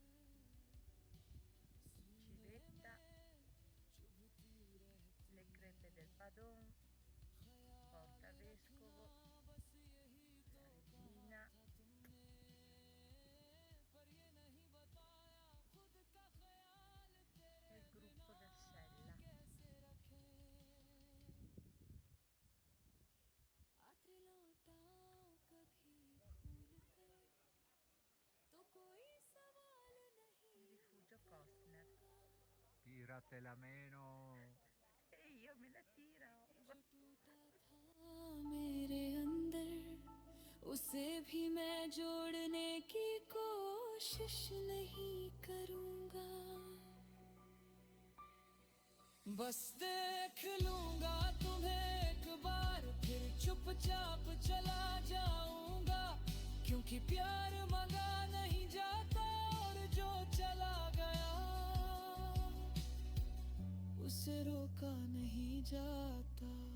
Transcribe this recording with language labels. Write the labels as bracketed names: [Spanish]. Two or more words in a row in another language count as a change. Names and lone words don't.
[Italian] civetta, le crepe del padon, porta vescovo, la regina, e il gruppo del Sella. [Hindi] आते लौटाओ कभी भूल कर, तो कोई सवाल नहीं [Italian] Il rifugio Costner. Tiratela meno. E io me la tiro. [Hindi] जो टूटा था मेरे अंदर, उसे भी मैं जोड़ने की कोशिश नहीं करूँगा। बस देख लूंगा तुम्हें एक बार, फिर चुपचाप चला जाऊंगा, क्योंकि प्यार मंगा नहीं जाता और जो चला गया उसे रोका नहीं जाता।